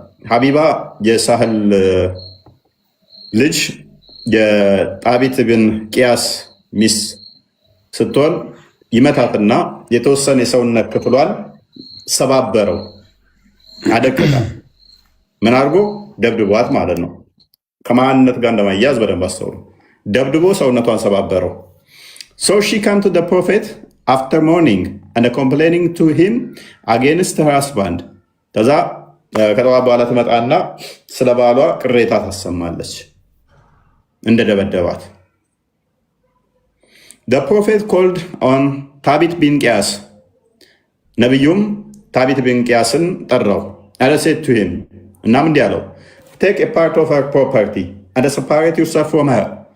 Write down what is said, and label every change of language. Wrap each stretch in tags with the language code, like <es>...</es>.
<am>ሀቢባ የሳህል ልጅ የጣቢት ብን ቂያስ ሚስት ስትሆን ይመታትና የተወሰነ የሰውነት ክፍሏን ሰባበረው፣ አደቀቃ። ምን አድርጎ? ደብድቧት ማለት ነው። ከማንነት ጋር እንደማያዝ በደንብ አስተውሉ። ደብድቦ ሰውነቷን ሰባበረው።</am> <en>So she came to the prophet after morning and complaining to him against her husband.</en> <am>ከዛ ከጠዋት በኋላ ትመጣና ስለ ባሏ ቅሬታ ታሰማለች እንደደበደባት።</am> <en>The prophet called on ታቢት ቢን ቂያስ፣</en> <am>ነቢዩም ታቢት ቢን ቂያስን ጠራው።</am> <en>and said to him,</en> <am>እናም እንዲህ አለው፣</am> <en>take a part of her property and separate yourself from her.</en>